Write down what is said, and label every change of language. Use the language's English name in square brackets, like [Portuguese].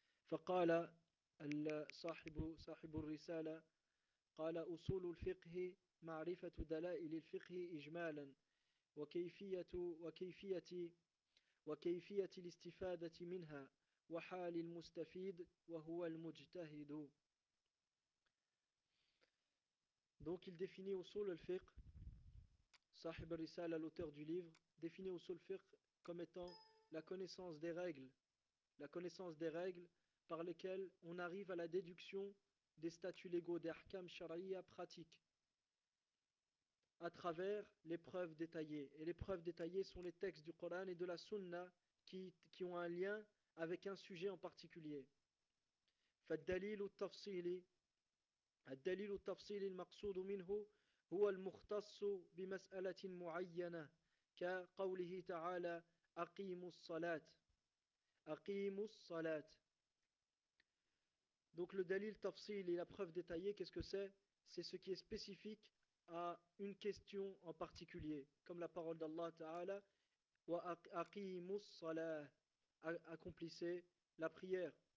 [Arabic] Faqala صاحب الرسالة قال أصول الفقه معرفة دلائل الفقه إجمالا وكيفية الاستفادة منها وحال المستفيد وهو المجتهد. [French] Donc il définit أصول الفقه, صاحب الرسالة, l'auteur du livre, définit أصول الفقه comme étant la connaissance des règles par lesquels on arrive à la déduction des statuts légaux, des ahkam shar'iyya pratiques, à travers les preuves détaillées. Et les preuves détaillées sont les textes du Coran et de la Sunna qui ont un lien avec un sujet en particulier. [Arabic] فالدليل التفصيلي الدليل التفصيلي المقصود منه هو المختص بمسألة معينة كقوله تعالى أقيموا الصلاة. [French] Donc le dalil tafsil et la preuve détaillée, qu'est-ce que c'est? C'est ce qui est spécifique à une question en particulier, comme la parole d'Allah Ta'ala, [Arabic] wa aqimus salah, [French] accomplissez la prière.